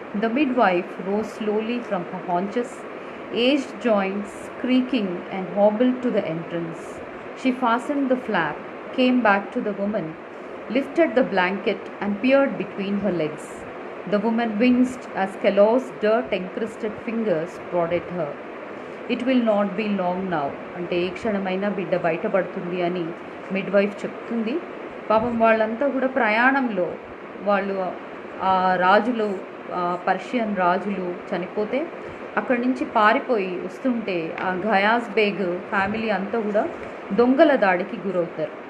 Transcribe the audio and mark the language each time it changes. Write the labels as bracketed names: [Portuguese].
[English] The midwife rose slowly from her haunches, aged joints creaking, and hobbled to the entrance. She fastened the flap, came back to the woman, lifted the blanket and peered between her legs. The woman winced as Kellogg's dirt-encrusted fingers prodded her. It will not be long now. [Telugu] అంటే ఏ క్షణమైనా బిడ్డ బయటపడుతుంది అని mid wife చెప్తుంది. పాపం వాళ్ళంతా కూడా ప్రయాణంలో వాళ్ళు ఆ రాజులు పర్షియన్ రాజులు చనిపోతే అక్కడి నుంచి పారిపోయి వస్తుంటే ఆ ఘయాజ్ బేగ్ ఫ్యామిలీ అంతా కూడా దొంగల దాడికి గురవుతారు.